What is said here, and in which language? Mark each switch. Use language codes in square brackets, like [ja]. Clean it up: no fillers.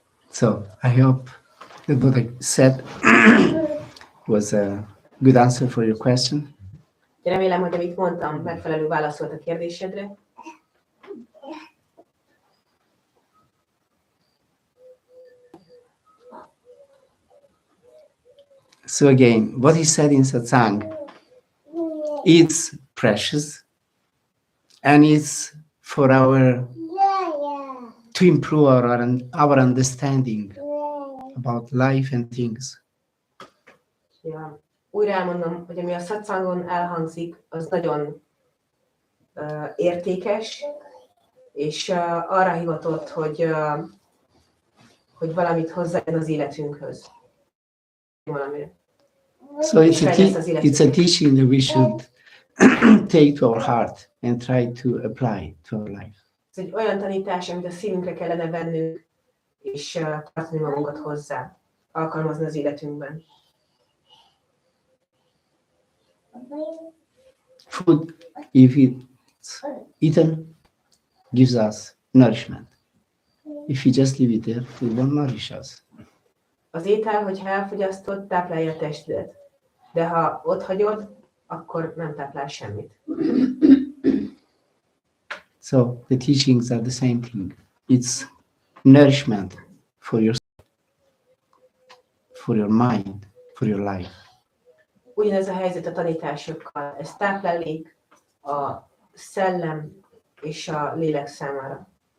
[en] So I hope that what I said was a good answer for your question. [hu] Remélem, hogy amit mondtam, megfelelő válasz volt a kérdésedre. [en] So again, what he said in Satsang, it's precious and it's for to improve our understanding about life and things. [hu] Ja, újra elmondom, hogy ami a Satsangon elhangzik, az nagyon értékes, és arra hivatott, hogy valamit hozzájön az életünkhöz. Valamire. [en] So it's a teaching that we should take to our heart and try to apply to our life. [hu] Ez egy olyan tanítás, amit a szívünkre kellene vennünk, és tartani magunkat hozzá, alkalmazni az életünkben. [en] Food, if it's eaten, gives us nourishment. If we just leave it there, it won't nourish us. [hu] Az étel, hogyha elfogyasztod, táplálja a testedet. De ha ott hagyod, akkor nem táplál semmit. [en] So the teachings are the same thing. It's nourishment for your mind, for your life. [hu] Ugyanez a helyzet a tanításokkal. Ez táplálék a szellem és a lélek számára.